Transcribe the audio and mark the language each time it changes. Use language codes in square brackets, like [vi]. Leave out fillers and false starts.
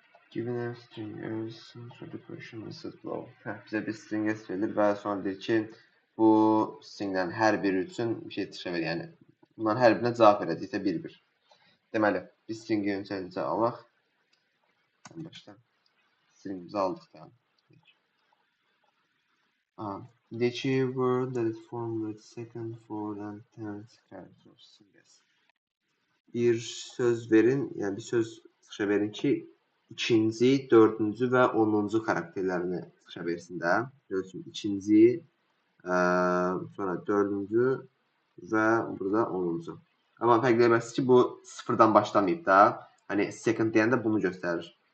[en] Given a string so the question is below. [az] Bizə bir string verilir və sonra deyir ki, bu stringlərin hər biri üçün bir şey çıxışa verir. Yəni bunların hər birinə cavab verəcəksə bir-bir. Deməli, biz stringi öncəlicə alaq. En başdan stringimizi aldıq da. Deyir ki, [en] word that is formed with second, fourth and tenth character of strings. [az] Bir söz verin, yəni bir söz çıxışa verin ki, ikinci, dördüncü və 10-cu karakterlərini çıxışa versin də. Görürsünüz, ikinci, sonra dördüncü və burada 10-cu. Amma fərqli eləməlisiniz ki, bu sıfırdan başlamayıb da. Hani second deyəndə bunu göstərir.